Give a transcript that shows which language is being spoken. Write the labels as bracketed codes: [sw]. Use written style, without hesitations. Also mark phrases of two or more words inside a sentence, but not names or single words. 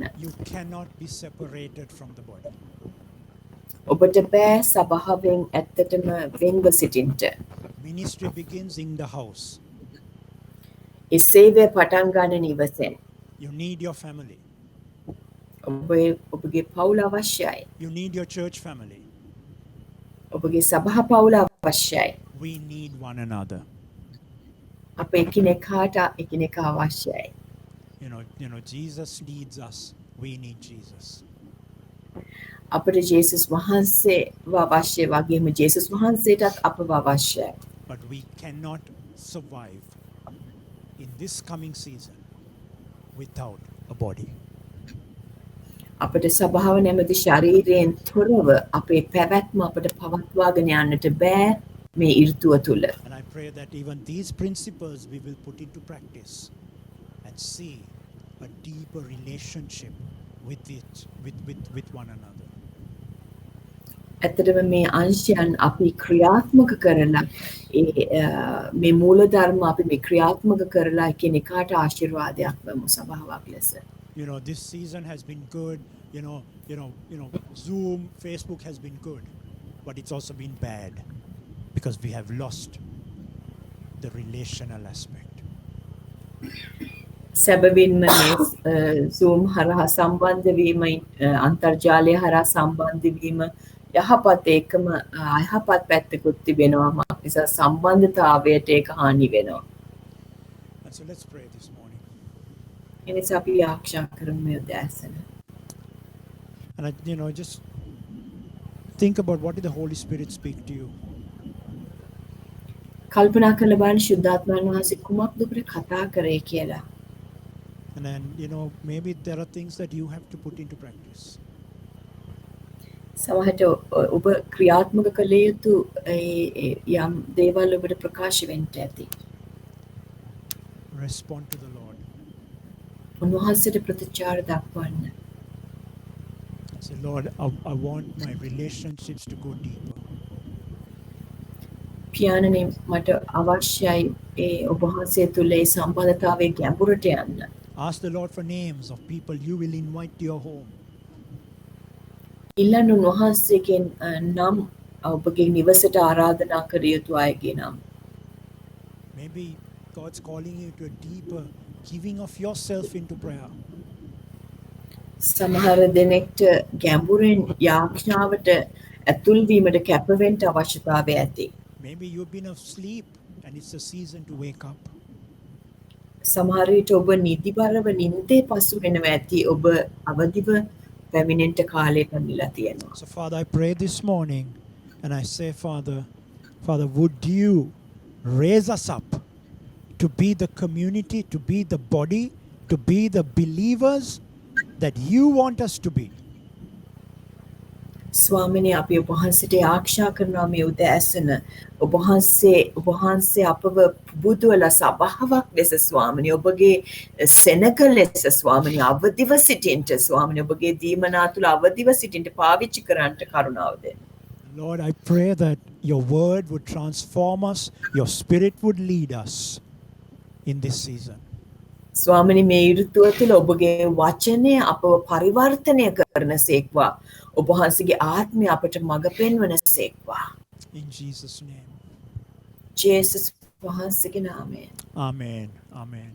[en] You cannot be separated from the body. [si] ඔබට බෑ සභාවෙන් ඇත්තටම වෙන්ව සිටින්නට. [en] Ministry begins in the house. [si] ඒ සේවය පටන් ගන්න නිවසෙන්. [en] You need your family. [si] ඔබගේ පවුල අවශ්‍යයි. [en] You need your church family. [si] ඔබගේ සභා පවුල අවශ්‍යයි. [en] We need one another. [si] අප එකිනෙකාට එකිනෙකා අවශ්‍යයි. [en] You know, Jesus needs us. We need Jesus. [si] අපට ජේසුස් වහන්සේව අවශ්‍ය වගේම ජේසුස් වහන්සේටත් අපව අවශ්‍යයි. [en] But we cannot survive in this coming season without a body. [si] අපට සභාව නැමැති ශරීරයෙන් තොරව අපේ පැවැත්ම අපට පවත්වාගෙන යන්නට බෑ මේ ඍතුව තුල. [en] And I pray that even these principles we will put into practice and see a deeper relationship with one another. [si] ඇත්තටම මේ අංශයන් අපි ක්‍රියාත්මක කරලා මේ මූල ධර්ම අපි මේ ක්‍රියාත්මක කරලා එකිනෙකාට ආශිර්වාදයක් වමු සභාවක් ලෙස. [en] This season has been good. Zoom, Facebook has been good, but it's also been bad because we have lost the relational aspect. [si] සැබවින්ම මේ Zoom හරහා සම්බන්ධ වීම අන්තර්ජාලය හරහා සම්බන්ධ වීම යහපත් ඒකම අයහපත් පැත්තකුත් තිබෙනවා. මක් නිසා සම්බන්ධතාවයට ඒක හානි වෙනවා. [en] And so let's pray this morning. [si] ඒ නිසා අපි ආරක්ෂා කරමු මේ උදෑසන. [en] And just think about what did the Holy Spirit speak to you. [si] කල්පනා කරලා බලන්න ශුද්ධාත්මයන් වහන්සේ කුමක්ද ඔබට කතා කරේ කියලා. [en] And then, maybe there are things that you have to put into practice. [si] සමහරට ඔබ ක්‍රියාත්මක කළ යුතු යම් දේවල් ඔබට ප්‍රකාශ වෙන්න ඇති. [en] Respond to the Lord. [si] උන්වහන්සේට ප්‍රතිචාර දක්වන්න. [en] Say, Lord, I want my relationships to go deeper. [si] පියාණනි මට අවශ්‍යයි ඒ ඔබ වහන්සේ තුළ ඒ සම්බන්ධතාවයේ ගැඹුරට යන්න. [en] Ask the Lord for names of people you will invite to your home. [si] ඉල්ලන්න උන්වහන්සේගෙන් නම් ඔබගේ නිවසට ආරාධනා කර යුතු අයගේ නම්. [en] Maybe God's calling you to a deeper giving of yourself into prayer. [si] සමහර දෙනෙක්ට ගැඹුරින් යාඥාවට ඇතුල් වීමට කැපවෙන්න අවශ්‍යතාවය ඇති. [en] Maybe you've been asleep and it's a season to wake up. [si] සමහර විට ඔබ නිදිබරව නිින්දේ පසු වෙනවා ඇති. ඔබ අවදිව පැමිණෙන්න කාලය පැමිණලා තියෙනවා. [en] So Father, I pray this morning and I say, Father, would you raise us up to be the community, to be the body, to be the believers that you want us to be. [si] ස්වාමිනේ අපි ඔබ වහන්සේට ආරක්ෂා කරනවා මේ උදෑසන. ඔබ වහන්සේ අපව පුබුදුවලා සභාවක් ලෙස ස්වාමිනේ ඔබගේ සෙනග ලෙස ස්වාමිනේ අවදිව සිටින්න ස්වාමිනේ ඔබගේ දීමනා තුල අවදිව සිටින්න පාවිච්චි කරන්නට කරුණාව දෙන්න. [en] Lord, I pray that your word would transform us, your spirit would lead us in this season. [si] ස්වාමිනේ මේ ඍතුව තුළ ඔබගේ වචනය අපව පරිවර්තනය කරනසේක්වා. ඔබ වහන්සේගේ ආත්මය අපට මඟ පෙන්වනසේක්වා. [en] In Jesus' name. [si] ජේසුස් වහන්සේගේ නාමයෙන්. [en] Amen. Amen.